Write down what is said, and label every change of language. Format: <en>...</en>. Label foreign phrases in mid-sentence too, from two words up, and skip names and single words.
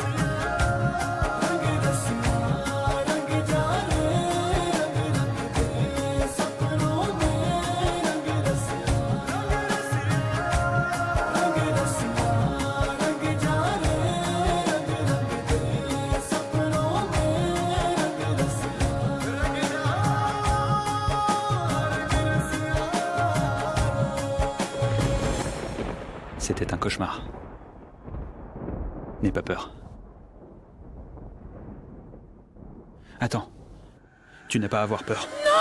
<hi>रसिया रंग जाने रंग रंग दे सपनों में रंग रसिया रंग रसिया रंग जाने रंग रंग दे सपनों में रंग रसिया</hi> <fr>C'était un cauchemar. N'aie pas peur. Attends. Tu n'as pas à avoir peur.</fr>